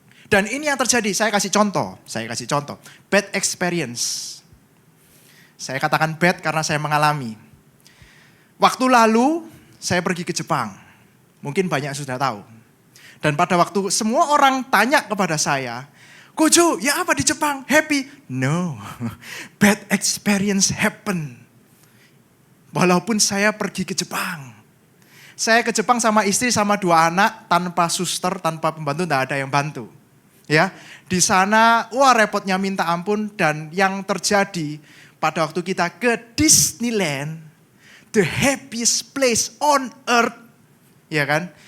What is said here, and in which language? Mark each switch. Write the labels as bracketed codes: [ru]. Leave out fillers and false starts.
[id] Dan ini yang terjadi, saya kasih contoh. [en] Bad experience. [id] Saya katakan bad karena saya mengalami. Waktu lalu, saya pergi ke Jepang. Mungkin banyak sudah tahu. Dan pada waktu semua orang tanya kepada saya, Kojo, ya apa di Jepang? [en] Happy? No, bad experience happen. [id] Walaupun saya pergi ke Jepang. Saya ke Jepang sama istri, sama 2 anak, tanpa suster, tanpa pembantu, tidak ada yang bantu. Ya, di sana, repotnya minta ampun. Dan yang terjadi pada waktu kita ke Disneyland, [en] the happiest place on earth, [id] ya kan?